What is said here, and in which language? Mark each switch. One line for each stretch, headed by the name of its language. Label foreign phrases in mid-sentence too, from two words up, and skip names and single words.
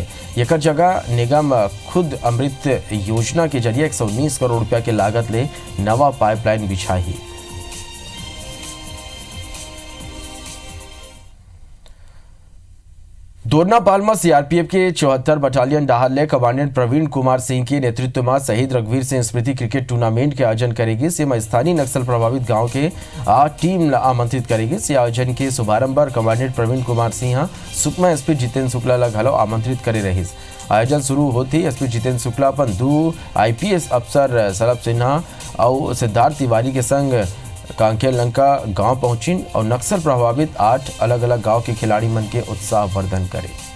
Chhattisgarhi: एकर जगह निगम खुद अमृत योजना के जरिए 119 करोड़ रुपया के लागत ले नवा पाइपलाइन बिछाई। दोरनापाल में सीआरपीएफ के 74 बटालियन डाहर कमांडेंट प्रवीण कुमार सिंह के नेतृत्व में शहीद रघुवीर सिंह स्मृति क्रिकेट टूर्नामेंट के आयोजन करेगी। इसमें स्थानीय नक्सल प्रभावित गांव के 8 टीम आमंत्रित करेगी। इस आयोजन के शुभारंभ पर कमांडेंट प्रवीण कुमार सिंह सुकमा एसपी जितेंद्र शुक्ला ला घलो आमंत्रित करे रहीस। आयोजन शुरू होती एसपी जितेंद्र शुक्ला अपन 2 आईपीएस अफसर सलभ सिन्हा और सिद्धार्थ तिवारी के संग कांकेर लंका गांव पहुंचिन और नक्सल प्रभावित 8 अलग अलग गांव के खिलाड़ी मन के उत्साह वर्धन करे।